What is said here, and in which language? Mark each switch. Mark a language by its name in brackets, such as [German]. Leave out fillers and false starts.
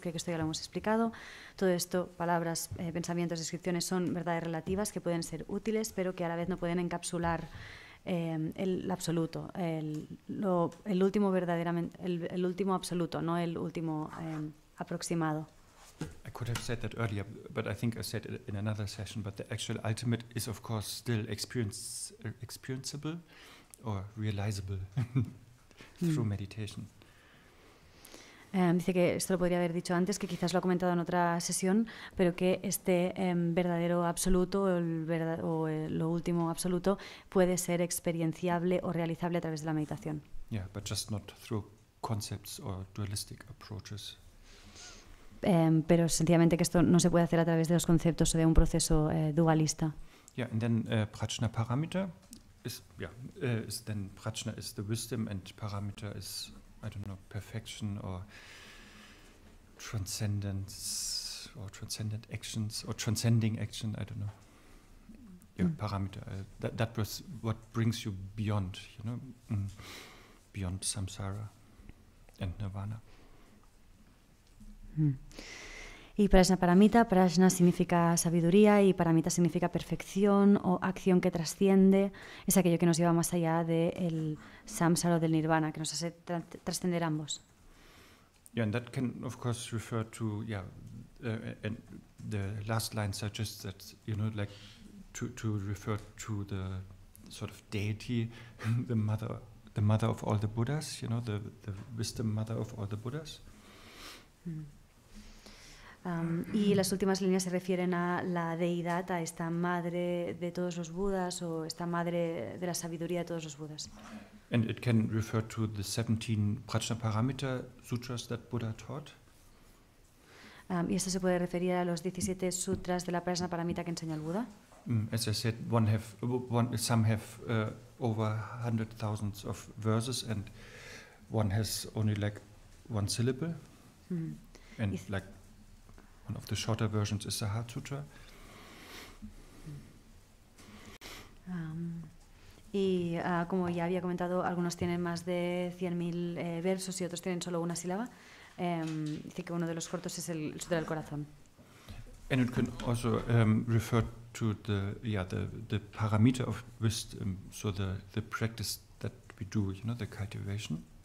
[Spanish] Creo que esto ya lo hemos explicado. Todo esto, palabras, pensamientos, descripciones, son verdades relativas que pueden ser útiles, pero que a la vez no pueden encapsular el absoluto, el último verdaderamente, el último absoluto, no el último aproximado. [English] I could have said that earlier, but I think I said it in another session, but the actual ultimate is of course still experienceable or realizable through meditation. [Spanish] Dice que esto lo podría haber dicho antes, que quizás lo ha comentado en otra sesión, pero que este verdadero absoluto lo último absoluto puede ser experienciable o realizable a través de la meditación. [English] Yeah, but just not through concepts or dualistic approaches. [Spanish] Pero sencillamente que esto no se puede hacer a través de los conceptos o de un proceso dualista. [English] Yeah, and then prajna parameter is then prajna is the wisdom and parameter is, I don't know, perfection or transcendence or transcendent actions or transcending action, I don't know. Yeah, parameter. That was what brings you beyond, beyond samsara and nirvana. [Spanish] Y prajna paramita, prajna significa sabiduría y paramita significa perfección o acción que trasciende, es aquello que nos lleva más allá del samsara o del nirvana, que nos hace trascender ambos. [English] Yeah, and that can of course refer to and the last line suggests that like to refer to the sort of deity, the mother of all the Buddhas, the wisdom mother of all the Buddhas. [Spanish] Y las últimas líneas se refieren a la deidad, a esta madre de todos los Budas o esta madre de la sabiduría de todos los Budas. [English] And it can refer to the 17 Prajnaparamita sutras that Buddha taught. [Spanish] Y esto se puede referir a los 17 sutras de la Prajna Paramita que enseñó el Buda. [English] As I said, some have over 100,000 of verses, and one has only like one syllable. And like one of the shorter versions is the Heart Sutra. [Spanish] Y como ya había comentado, algunos tienen más de 100.000 versos y otros tienen solo una sílaba. Dice que uno de los cortos es el Sutra del Corazón. [English] And it can also refer to the paramita of wisdom, so the practice that we do, the cultivation.